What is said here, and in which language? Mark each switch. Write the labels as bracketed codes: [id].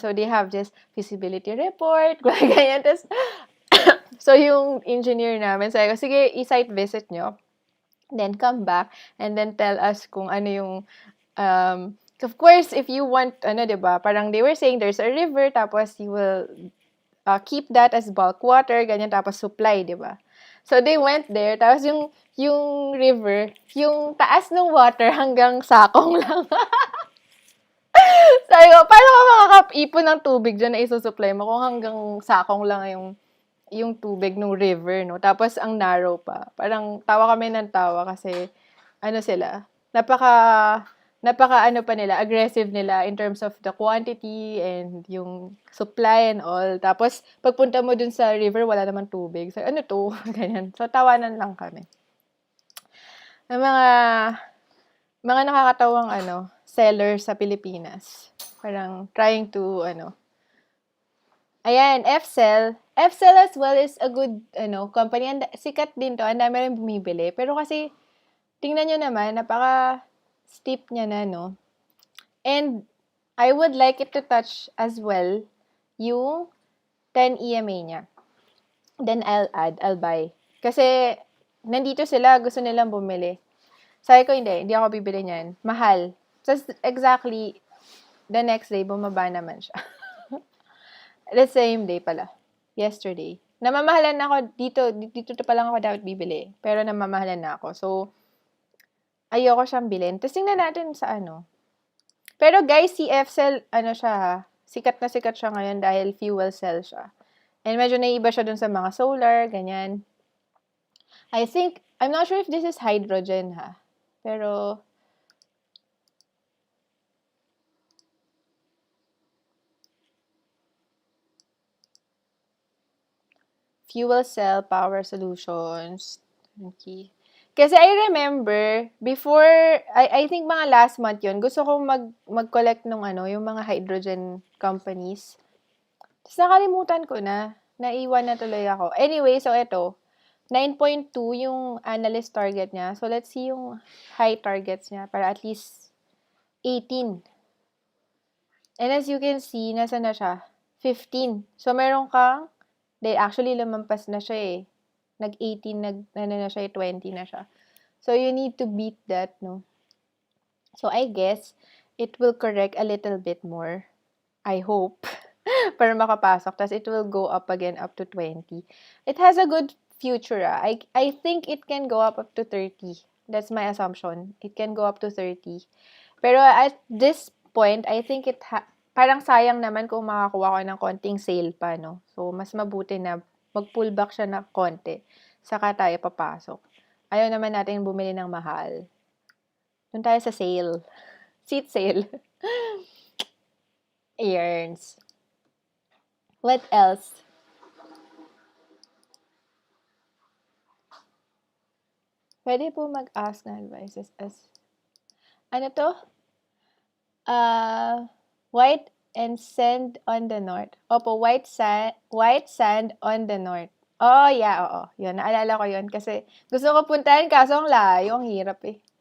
[en] So, they have this feasibility report, ganyan, tapos, so, [tl] yung engineer namin, sabi ko, sige, i-site visit nyo, [en] then come back, and then tell us kung ano yung, of course, if you want, diba, parang they were saying there's a river, tapos you will keep that as bulk water, ganyan, tapos supply, diba? So, they went there, [tl] tapos yung river, yung taas ng water hanggang sakong lang. Sabi ko, paano ka makakaipon ng tubig dyan na isusupply mo kung hanggang sakong lang yung tubig ng river, no? Tapos, ang narrow pa. Parang tawa kami ng tawa kasi, sila, napaka pa nila, aggressive nila [en] in terms of the quantity and [tl] yung supply and all. Tapos, pagpunta mo dun sa river, wala namang tubig. So, ano to? Ganyan. So, tawanan lang kami. Ang mga nakakatawang sellers sa Pilipinas. Parang [en] trying to, [tl] Ayan, FCell. [en] FCell as well is a good, company. [tl] Sikat din to. Ang dami rin bumibili. Pero kasi, tingnan nyo naman, steep niya na, no? [en] And I would like it to touch as well yung 10 EMA niya. Then I'll buy. [tl] Kasi nandito sila, gusto nilang bumili. Sabi ko, hindi ako bibili niyan. [en] Mahal. Just exactly the next day, [tl] bumaba naman siya. [en] The same day [tl] pala. Yesterday. Namamahalan na ako dito pa lang ako dapat bibili. Pero namamahalan na ako. So, ayoko siyang bilhin. Tapos tingnan natin sa Pero guys, si FCell, siya sikat na sikat siya ngayon dahil fuel cell siya. And medyo naiiba siya dun sa mga solar, ganyan. [en] I'm not sure if this is hydrogen Pero, fuel cell power solutions. [tl] Okay. Kasi [en] I remember, before, I think [tl] mga last month yun, gusto kong mag-collect nung yung mga hydrogen companies. Tapos nakalimutan ko na. Naiwan na tuloy ako. Anyway, so ito, 9.2 yung analyst target niya. [en] So let's see yung high targets niya para at least 18. And as you can see, [tl] nasa na siya? [en] 15. [tl] So meron kang, actually lumampas na siya Nag-18, na siya, 20 na siya. [en] So, you need to beat that, no? So, I guess, it will correct a little bit more. I hope. [tl] para makapasok. Tapos [en] it will go up again up to 20. It has a good future. I think it can go up to 30. That's my assumption. It can go up to 30. Pero at this point, I think [tl] parang sayang naman kung makakuha ko ng konting sale pa, [en] no? [tl] So, mas mabuti na mag-pull back siya na konti. Saka tayo papasok. Ayaw naman natin bumili ng mahal. Doon tayo sa sale. Seat sale. [en] Earns. What else? [tl] Pwede po mag-ask na advices as... Ano to? [en] White and sand on the north. Opo, white sand on the north. [tl] Oh, yeah, oo. Yun, naalala ko yun. Kasi gusto ko puntahan, kaso ang layo, ang hirap eh.